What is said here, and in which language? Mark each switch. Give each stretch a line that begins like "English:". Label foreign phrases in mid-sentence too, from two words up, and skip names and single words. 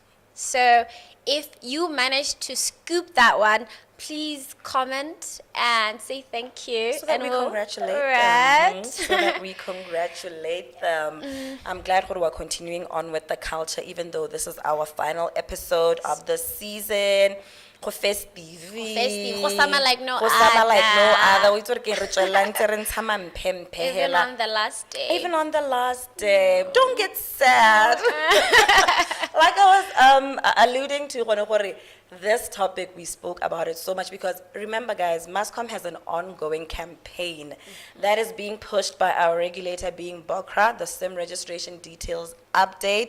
English: So if you manage to scoop that one, please comment and say thank you. So that and we we'll- congratulate Right. them. So that we congratulate them. I'm glad we're continuing on with the culture, even though this is our final episode of the season. Go festive. Go summer like no Go summer like no other. other.
Tswana: We tswa re ke re tswela ntse re ntsha mampempe
English: Even
Tswana: hela.
English: on the last day. Even on the last day. Don't get sad. Like I was alluding to, this topic, we spoke about it so much because remember, guys, Mascom has an ongoing campaign that is being pushed by our regulator, being BOCRA, the SIM registration details update.